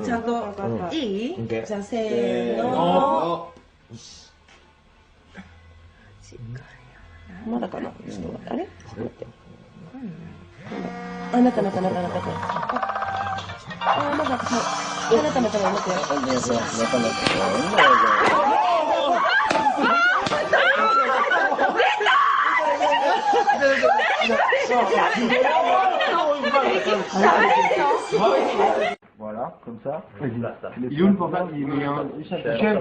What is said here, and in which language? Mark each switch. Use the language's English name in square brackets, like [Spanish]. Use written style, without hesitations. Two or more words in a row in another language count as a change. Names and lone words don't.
[Japanese] ちゃんといい？じゃあせーの。まだかな。ちょっと待って。あれ？あ、なった。あ、まだはい。なった。待って。 [French] Voilà, comme ça. Il est où le portable? Il est en chèvre.